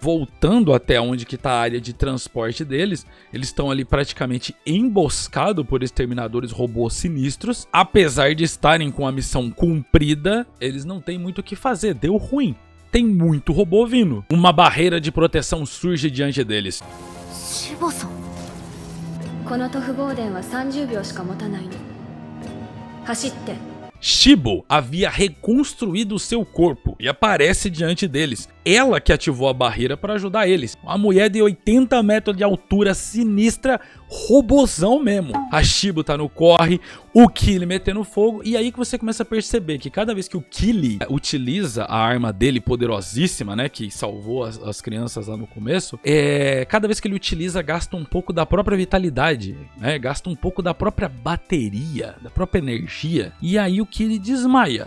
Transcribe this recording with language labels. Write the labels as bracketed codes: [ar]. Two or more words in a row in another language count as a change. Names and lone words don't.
[pt] Voltando até onde que tá a área de transporte deles, eles estão ali praticamente emboscados por exterminadores robôs sinistros. Apesar de estarem com a missão cumprida, eles não têm muito o que fazer. Deu ruim. Tem muito robô vindo. Uma barreira de proteção surge diante deles. [ja] この塗布ボーデンは30秒しか持たないの。走って。 [pt] Shibo havia reconstruído o seu corpo e aparece diante deles. Ela que ativou a barreira para ajudar eles. Uma mulher de 80 metros de altura, sinistra, robozão mesmo. A Shibo tá no corre, o Kili metendo fogo, e aí que você começa a perceber que cada vez que o Kili utiliza a arma dele poderosíssima, né, que salvou as crianças lá no começo, cada vez que ele utiliza, gasta um pouco da própria vitalidade, né, gasta um pouco da própria bateria, da própria energia, e aí o Kili desmaia.